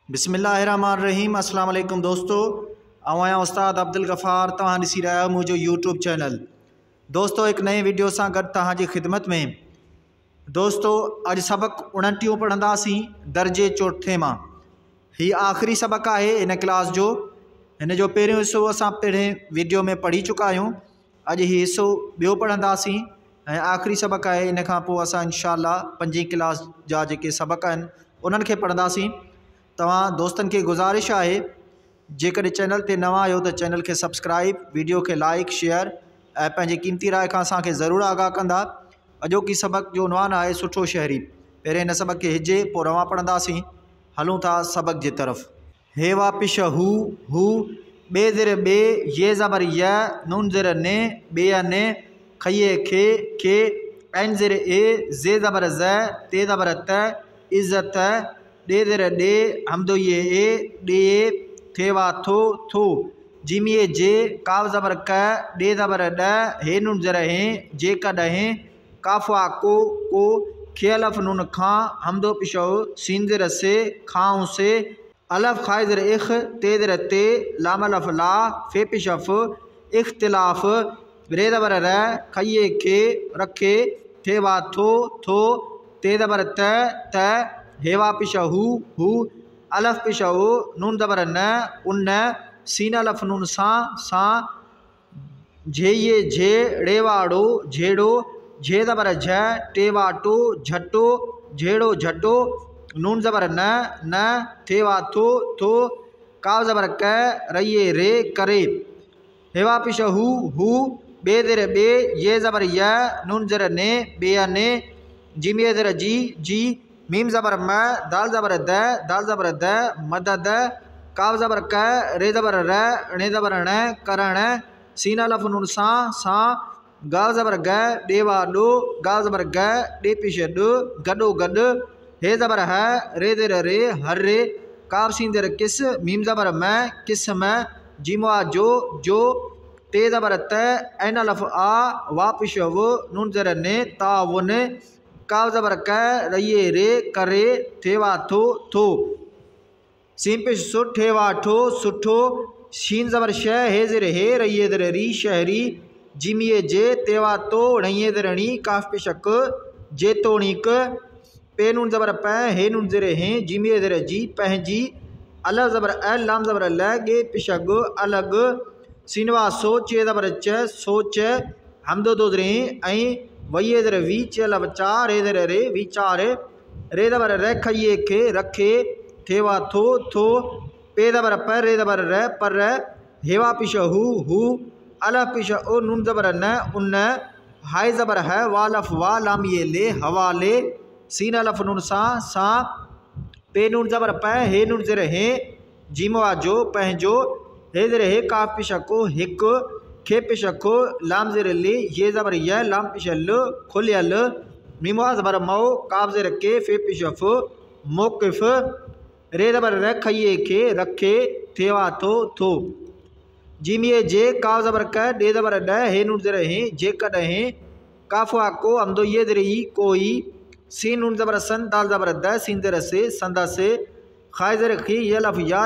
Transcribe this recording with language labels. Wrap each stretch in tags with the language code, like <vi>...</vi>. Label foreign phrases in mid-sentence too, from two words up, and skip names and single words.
<sd>बिस्मिल्लाहिर्रहमानिर्रहीम।</sd> <ar>السلام عليكم</ar> <sd>दोस्तों, आया उस्ताद अब्दुल गफ़ार। तव्हां ॾिसी रहिया आहियो मुंहिंजो यूट्यूब चैनल। दोस्तों एक नए वीडियो सां गॾु तव्हांजी ख़िदमत में। दोस्तों अॼु सबक़ 29 पढ़ंदासीं दर्जे चौथे मां। ही आख़िरी सबक़ आहे इन क्लास जो। हिन जो पहिरियों हिसो असां पहिरें वीडियो में पढ़ी चुका आहियूं। अॼु ही हिसो ॿियो पढ़ंदासीं ऐं आख़िरी सबक़ आहे। इन खां पोइ असां इंशाअल्लाह 5वीं क्लास जा जेके सबक़ आहिनि उन्हनि खे पढ़ंदासीं। तव्हां दोस्तनि खे गुज़ारिश आहे, जेकॾहिं चैनल ते नवां आहियो त चैनल खे सब्सक्राइब, वीडियो खे</sd> <en>like share</en> <sd>ऐं पंहिंजी क़ीमती राय खां असांखे ज़रूरु आगाह कंदा। अॼोकी सबक़ जो उनवान आहे सुठो शहरी। पहिरें हिन सबक़ खे हिजे पोइ रवां पढ़ंदासीं। हलूं था सबक़ जी तरफ़। हे वापिश हू बे ज़ेर बे, ये ज़बर य, नून ज़ेर ने, बेया ने, खये खे, ऐन ज़ेर ए, जे ज़बर ज़, ते ज़बर त, इज़्ज़त, डे ज़ेर डे, हमदो ये डे, थेवा थो, जीमिए जे, काव ज़बर क, डे ज़बर ड, हे नून ज़ेर हे, जे कॾहिं, काफ़ा को, खे अलफ नून खां, हमदो पिशो, सीन ज़ेर से, खाऊं से, अलफ खाए ज़ेर इख, ते ज़ेर ते, लाम अलफ ला, फे पिशफ, इख्तिलाफ, रे ज़बर र, खये खे, रखे, थेवा थो, ते ज़बर त, हेवा पिशा हू, अलफ पिशा नून ज़बर न, उन, सीन अलफ नून सां, झेये झे, रेवाड़ो, झेड़ो, झे ज़बर झ, टेवा टो, झटो, झेड़ो झटो, नून ज़बर न, थेवा थो, काव ज़बर क, रये रे, करे, हेवा पिशा हू, बे ज़ेर बे, ये ज़बर य, नून ज़ेर ने, बेया ने, जीमिए ज़ेर जी, मीम ज़बर म, दाल ज़बर द, दाल ज़बर द, मदद, काव ज़बर क, रे ज़बर र, णे ज़बर ण, करण, सीन अलफ नून सां, गाव ज़बर ग, डेवा डो, गाव ज़बर ग, डे पिश डो, गडो गड, हे ज़बर ह, रे ज़ेर रे, हर रे, काव सीन ज़ेर किस, मीम ज़बर म, किस्म, जीमवा जो, ते ज़बर त, ऐन अलफ आ, वापिश वो, नून ज़ेर ने, ताउन, काव ज़बर क, रये रे, करे, थेवा थो, सीन पिश सु, ठेवा ठो, सुठो, शीन ज़बर श, हे ज़ेर हे, रये ज़ेर री, शहरी, जीमिए जे, तेवा तो, णये ज़ेर णी, काफ पिशक, जेतोणीक, पे नून ज़बर प, हे नून ज़ेर हे, जीमिए ज़ेर जी, पंहिंजी, अलफ ज़बर अ, लाम ज़बर ल, गे पिशग, अलग, सीनवा सो, चे ज़बर च, सोच, हमदो दो ज़ेर ऐं, वये ज़ेर वी, चे अलफ चा, रे ज़ेर रे, विचार, रे ज़बर र, खये खे, रखे, थेवा थो, पे ज़बर प, रे ज़बर र, पर, हेवा पिश हू, अलफ पिश ओ, नून ज़बर न, उन, हाय ज़बर है, वालफ वा, लामिए ले, हवाले, सीन अलफ नून सां, पे नून ज़बर प, हे नून ज़ेर हे, जीमवा जो, पंहिंजो, हे ज़ेर हे, काफ पिश को, हिक, खे पिश को, लाम ज़ेर ले, ये ज़बर य, लाम पिश ल, खुलियल, मीमवा ज़बर मो, काफ ज़ेर के, फे पिश फ, मौक़िफ़, रे ज़बर र, खये खे, रखे, थेवा थो, जीमिए जे, काव ज़बर क, डे ज़बर ड, हे नून ज़ेर हे, जे कॾहिं, काफ़ा को, हमदो ये ज़ेर ई, कोई, सीन नून ज़बर सन, दाल ज़बर द, सीन ज़ेर से, संदा से, खाए ज़ेर खी, ये लफ या,</sd>